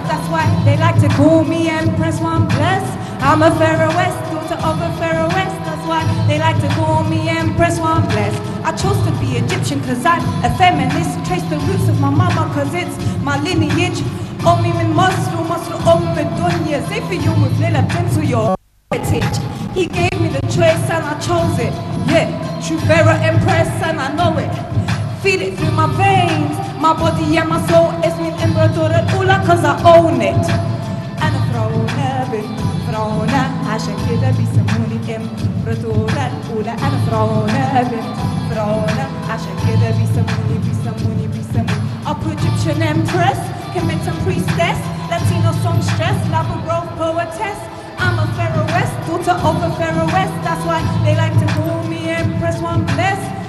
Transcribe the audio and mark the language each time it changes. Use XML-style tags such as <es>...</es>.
<en>That's why they like to call me EmpresS1 bless. I'm a Pharaohess, daughter of a Pharaohess. That's why they like to call me EmpresS1 bless. I chose to be Egyptian cause I'm a feminist. Trace the roots of my mama cause it's my lineage.</en> <ar>أمي من مصر أم الدنيا. زي في يوم وليلة بتنسوا</ar> <en>your heritage. He gave me the choice and I chose it. Yeah, true Pharaoh Empress and I know it. Feel it through my veins, my body and my soul.</en> <ar>اسمي الإمبراطورة الأولى</ar> <en>cause I own it.</en> <ar>أنا فرعونة بنت فرعونة عشان كده بيسموني الإمبراطورة الأولى. أنا فرعونة بنت فرعونة عشان كده بيسموني</ar> <en>Upper Egyptian Empress, Kemetan priestess, Latino songstress, Labrador poetess. I'm a Pharaohess, daughter of a Pharaohess. That's why they like to call me EmpresS1 bless.</en>